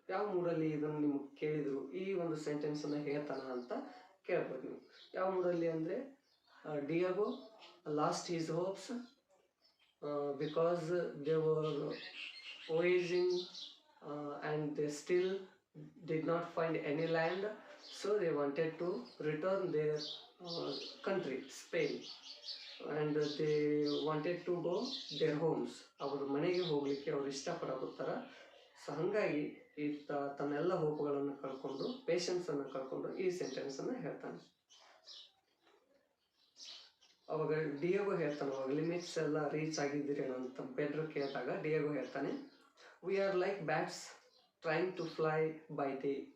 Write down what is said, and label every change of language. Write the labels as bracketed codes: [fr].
[kn] ಯಾವ ಮೂಡಲ್ಲಿ ಇದನ್ನು ನಿಮಗೆ ಕೇಳಿದರು, ಈ ಒಂದು ಸೆಂಟೆನ್ಸನ್ನು ಹೇಳ್ತಾನ ಅಂತ ಕೇಳ್ಬೋದು ನೀವು. ಯಾವ ಮೂಡಲ್ಲಿ ಅಂದರೆ, [en] Diego lost his hopes because they were voyaging and they still did not find any land, so they wanted to return their country, Spain, and they wanted to go their homes. [kn] ಅವ್ರ ಮನೆಗೆ ಹೋಗಲಿಕ್ಕೆ ಅವ್ರು ಇಷ್ಟಪಡೋತ್ತರ. ಸೊ ಹಾಗಾಗಿ ಈತ ತನ್ನೆಲ್ಲ ಹೋಪುಗಳನ್ನು ಕಳ್ಕೊಂಡು, ಪೇಷನ್ಸನ್ನು ಕಳ್ಕೊಂಡು ಈ ಸೆಂಟೆನ್ಸನ್ನು ಹೇಳ್ತಾನೆ. ಅವಾಗ ಡಿಯೇಗೋ ಹೇಳ್ತಾನೆ, ಅವಾಗ ಲಿಮಿಟ್ಸ್ ಎಲ್ಲ ರೀಚ್ ಆಗಿದ್ದೀರಿ ಅಂತ ಪೆಡ್ರೋ ಕೇಳಿದಾಗ ಡಿಯೇಗೋ ಹೇಳ್ತಾನೆ, [en] We are like bats trying to fly by day.